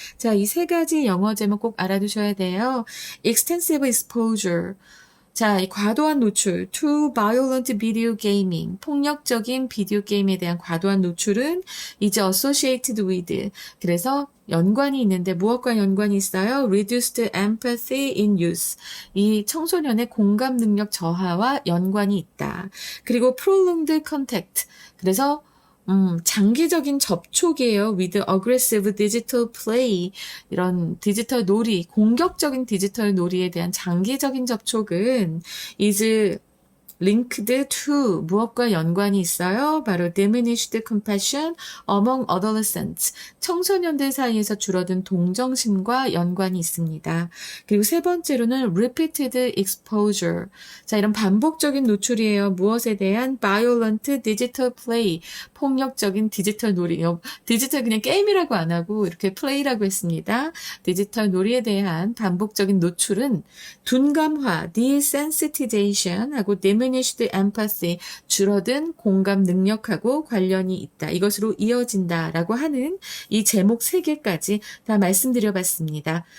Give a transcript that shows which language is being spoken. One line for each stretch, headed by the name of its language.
Korean: 자, 이 세 가지 영어 제목 꼭 알아두셔야 돼요.
English: Extensive exposure.
Korean: 자, 이 과도한 노출,
English: to violent video gaming,
Korean: 폭력적인 비디오 게임에 대한 과도한 노출은 이제
English: associated with,
Korean: 그래서 연관이 있는데 무엇과 연관이 있어요?
English: Reduced empathy in youth.
Korean: 이 청소년의 공감 능력 저하와 연관이 있다. 그리고
English: prolonged contact.
Korean: 그래서 장기적인 접촉이에요.
English: with aggressive digital play.
Korean: 이런 디지털 놀이, 공격적인 디지털 놀이에 대한 장기적인 접촉은
English: is linked to
Korean: 무엇과 연관이 있어요? 바로
English: diminished compassion among adolescents.
Korean: 청소년들 사이에서 줄어든 동정심과 연관이 있습니다. 그리고 세 번째로는
English: repeated exposure.
Korean: 자, 이런 반복적인 노출이에요. 무엇에 대한
English: violent digital play.
Korean: 폭력적인 디지털 놀이. 디지털 그냥 게임이라고 안 하고 이렇게 play라고 했습니다. 디지털 놀이에 대한 반복적인 노출은 둔감화, desensitization 하고
English: diminished empathy,
Korean: 줄어든 공감 능력하고 관련이 있다. 이것으로 이어진다라고 하는 이 제목 3개까지 다 말씀드려봤습니다.